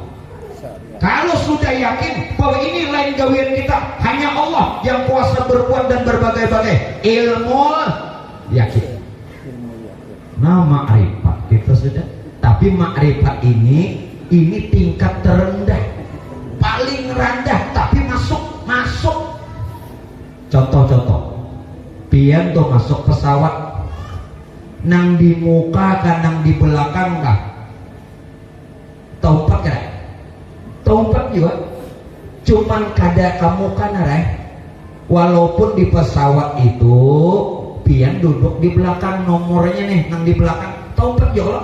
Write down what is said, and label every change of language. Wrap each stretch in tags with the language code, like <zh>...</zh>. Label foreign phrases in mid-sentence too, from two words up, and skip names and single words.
<bjn>Kalau sudah yakin bahwa ini lain gawian kita, hanya Allah yang kuasa berbuat dan berbagai-bagai, ilmu yakin.</bjn> <id>Nah, ma'rifat kita sudah. Tapi ma'rifat ini tingkat terendah, paling rendah, tapi masuk.</id> <bjn>contoh pian tuh masuk pesawat nang di muka kan nang di belakang kah tempat kan tempat juga cuman kada kamu kan walaupun di pesawat itu pian duduk di belakang nomornya nih nang di belakang tempat juga.</bjn>